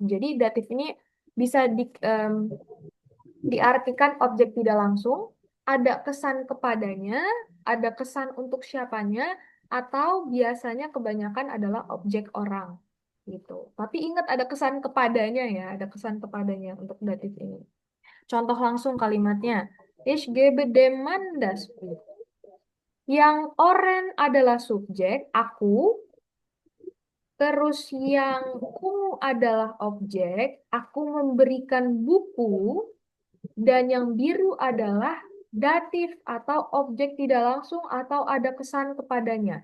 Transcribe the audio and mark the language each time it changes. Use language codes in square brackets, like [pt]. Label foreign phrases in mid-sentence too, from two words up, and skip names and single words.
[id] Jadi datif ini bisa diartikan objek tidak langsung, ada kesan kepadanya, ada kesan untuk siapanya, atau biasanya kebanyakan adalah objek orang gitu. Tapi ingat ada kesan kepadanya ya, ada kesan kepadanya untuk datif ini. Contoh langsung kalimatnya. [de] Ich gebe dem Mann das Buch. [id] Yang oren adalah subjek, aku. Terus yang ungu adalah objek, aku memberikan buku. Dan yang biru adalah datif atau objek tidak langsung atau ada kesan kepadanya.